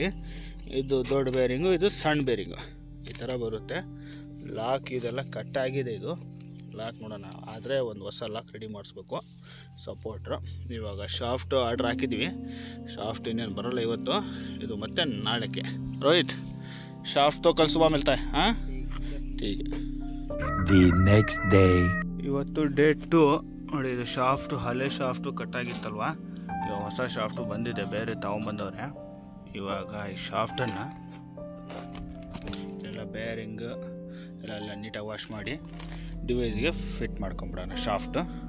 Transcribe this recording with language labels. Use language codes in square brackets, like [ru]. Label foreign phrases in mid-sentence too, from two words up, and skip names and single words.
[kn] ಇದು ದೊಡ್ಡ ಬೇರಿಂಗು, ಇದು ಸಣ್ಣ ಬೇರಿಂಗು, ಈ ಥರ ಬರುತ್ತೆ. ಲಾಕ್ ಇದೆಲ್ಲ ಕಟ್ಟಾಗಿದೆ. ಇದು ಲಾಕ್ ನೋಡೋಣ, ಆದರೆ ಒಂದು ಹೊಸ ಲಾಕ್ ರೆಡಿ ಮಾಡಿಸ್ಬೇಕು, ಸಪೋರ್ಟ್ರು. ಇವಾಗ ಶಾಫ್ಟು ಆರ್ಡ್ರ್ ಹಾಕಿದ್ವಿ. ಶಾಫ್ಟ್ ಇನ್ನೇನು ಬರೋಲ್ಲ ಇವತ್ತು, ಇದು ಮತ್ತೆ ನಾಳೆಗೆ. [hi] ರೋಹಿತ್, ಶಾಫ್ಟ್ तो कल सुबह मिलता है. हाँ ठीक है. [en] The next day. [kn] ಇವತ್ತು ಡೇ 2. ನೋಡಿ, ಇದು ಶಾಫ್ಟು ಹಳೆ ಶಾಫ್ಟು ಕಟ್ಟಾಗಿತ್ತಲ್ವ, ಇವಾಗ ಹೊಸ ಶಾಫ್ಟು ಬಂದಿದೆ, ಬೇರೆ ತಗೊಂಬಂದವ್ರೆ. ಇವಾಗ ಈ ಶಾಫ್ಟನ್ನು ಎಲ್ಲ ಬೇರಿಂಗ್ ಎಲ್ಲ ನೀಟಾಗಿ ವಾಶ್ ಮಾಡಿ ಡಿವೈಸ್ಗೆ ಫಿಟ್ ಮಾಡ್ಕೊಂಬಿಡೋಣ ಶಾಫ್ಟು.